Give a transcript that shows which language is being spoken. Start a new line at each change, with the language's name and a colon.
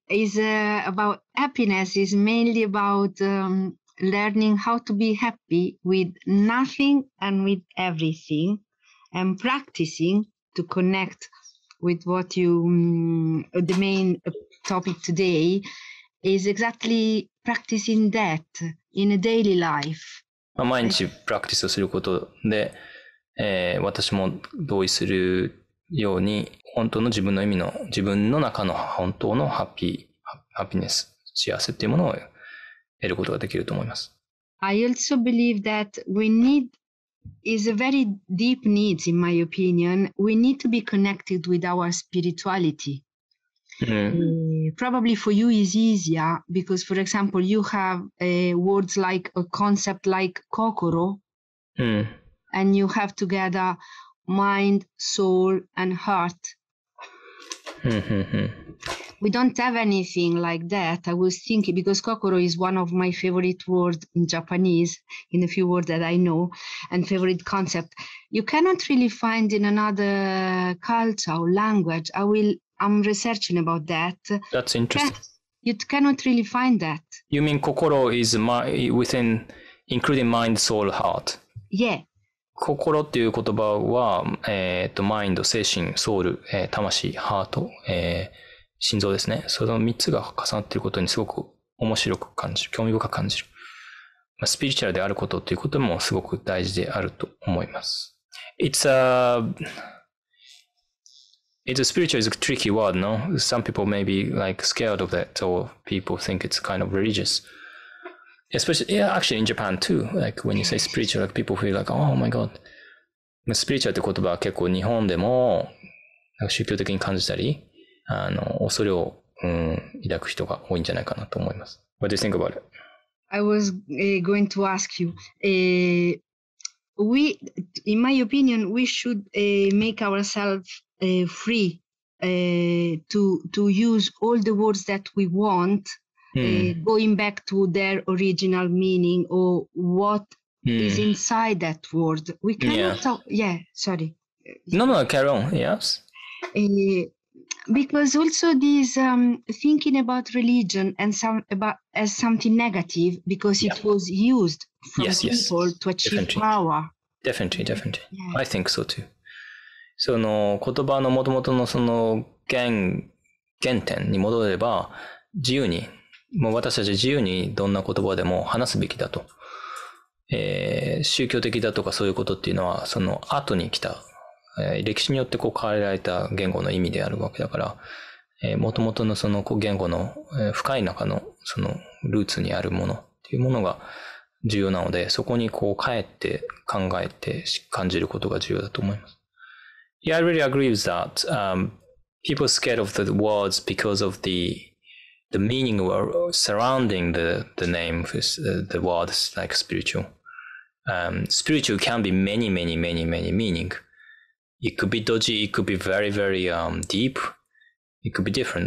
English: Is about happiness is mainly about learning how to be happy with nothing and with everything, and practicing to connect with what you the main topic today is exactly practicing that in a daily life.
Japanese: 毎日プラクティスをすることで、私も同意するように本当の自分の意味の自分の中の本当のハッピネス、幸せっていうものを得ることができると思います。
English: I also believe that we need is a very deep need, in my opinion. We need to be connected with our spirituality. Probably for you is easier because, for example, you have words like a concept like kokoro, and you have together mind, soul, and heart. We don't have anything like that. I was thinking, because kokoro is one of my favorite words in Japanese, in a few words that I know, and favorite concept. You cannot really find in another culture or language. I'm researching about that. That's interesting. You cannot really find that. You mean kokoro is within, including mind, soul, heart? Yeah.
Japanese: 心っていう言葉は、マインド、精神、ソウル、魂、ハート、心臓ですね。その3つが重なっていることにすごく面白く感じる、興味深く感じる。スピリチュアルであることっていうこともすごく大事であると思います。
English: It's a spiritual is a tricky word, no? Some people may be like scared of that, or people think it's kind of religious. Especially, yeah, actually in Japan too. Like when you say spiritual, like people feel like, oh my god.
Japanese: スピリチュアルって言葉は結構日本でも宗教的に感じたり、恐れを、抱く人が多いんじゃないかなと思います。
English: What do you think about it? I was going to ask you. In my opinion, we should make ourselves free to use all the words that we want. Going back to their original meaning or what is inside that word. We cannot talk. Yeah, sorry. No, carry on. Yes. Because also this thinking about religion and as something negative because it was used from people to achieve power. Definitely. Yeah. I think so too.
Japanese: その言葉の元々のその原点に戻れば自由にもう私たち自由にどんな言葉でも話すべきだと。宗教的だとかそういうことっていうのはその後に来た、歴史によってこう変えられた言語の意味であるわけだから、元々のその言語の深い中のそのルーツにあるものっていうものが重要なので、そこにこう帰って考えて感じることが重要だと思います。
English: Yeah, I really agree with that. People are scared of the words because of the meaning surrounding the name of the words like spiritual. Spiritual can be many meaning. It could be dodgy, it could be very, very deep. It could be different.